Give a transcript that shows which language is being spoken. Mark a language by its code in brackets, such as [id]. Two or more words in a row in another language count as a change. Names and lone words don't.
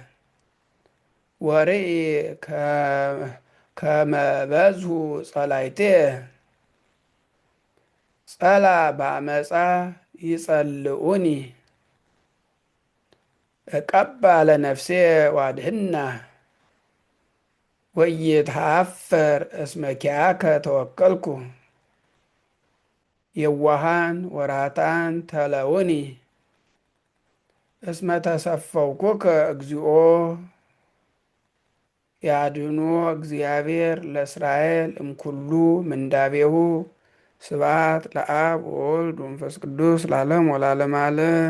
[gez] ወርኢ ከመ በዝሑ ጸላእትየ ጸላ በአመፃ ይጸልኡኒ እቀባ ለነፍስየ ዋድህና ወኢይትኀፈር እስመ ኪያከ ተወከልኩ የዋሃን ወራታን ተለውኒ እስመ ተሰፈውኩከ እግዚኦ ያድኅኖ እግዚአብሔር ለእስራኤል እምኩሉ ምንዳቤሁ ስብሐት ለአብ ወወልድ ወመንፈስ ቅዱስ ለዓለም ወለዓለመ ዓለም።